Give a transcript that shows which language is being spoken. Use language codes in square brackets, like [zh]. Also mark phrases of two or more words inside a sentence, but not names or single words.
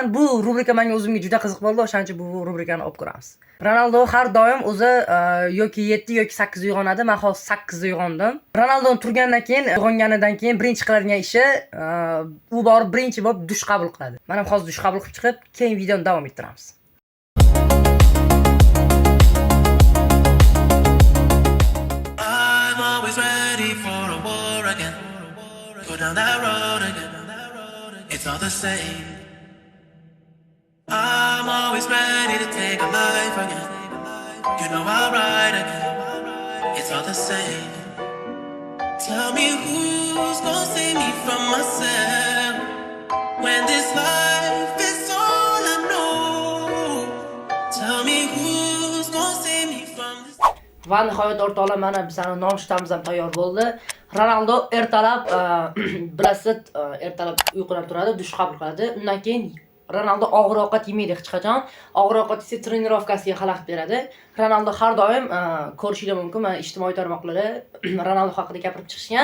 [uz] Bu rubrika menga o'zimga juda qiziq bo'ldi, o'shaning uchun bu rubrikani olib ko'ramiz. Ronaldo har doim o'zi yoki 7 yoki 8 uyg'onadi. Men hozir 8 da uyg'ondim. Ronaldo turgandan keyin, uyg'onganidan keyin birinchi qiladigan ishi u borib birinchi bo'lib dush qabul qiladi. Men ham hozir dush qabul qilib chiqib, keyin videoni davom ettiramiz. [en] Down that road again, it's all the same. I'm always ready to take a life again. You know I'll ride again, it's all the same. Tell me who's gonna save me from myself when this life is all I know. Tell me who's gonna save me from this. [uz] Va nihoyat o'rtoqlar, mana bizning nonushtamız ham tayyor bo'ldi. Ronaldo ertalab bilasiz, ertalab uyqudan turadi, dush qabul qiladi. Undan keyin Ronaldo og'ir ovqat yemaydi hech qachon. Og'ir ovqat esa trenirovkasiga xalaqit beradi. Ronaldo har doim ko'rishingiz mumkin, mana ijtimoiy tarmoqlarda Ronaldo haqida gapirib chiqishgan.